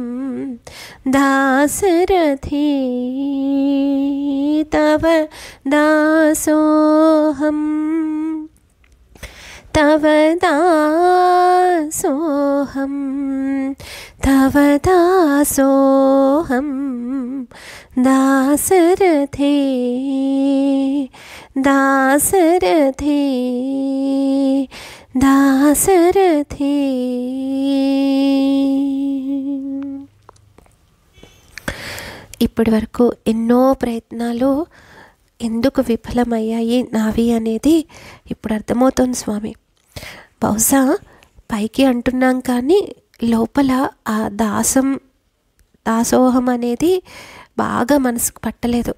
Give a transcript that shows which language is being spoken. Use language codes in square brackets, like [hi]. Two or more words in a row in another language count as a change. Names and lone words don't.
[sa] दासरथे तव दासोऽहं तव दासोऽहं तव दासोऽहं दासरथे दासरथे दासरथे। [te] ఇప్పటి వరకు ఎన్నో ప్రయత్నాలు ఎందుకు విఫలమయ్యాయి నావి అనేది ఇప్పుడు అర్థమవుతుంది స్వామి. బహుశా పైకి అంటున్నాం కానీ లోపల ఆ దాసోహం అనేది బాగా మనసుకు పట్టలేదు.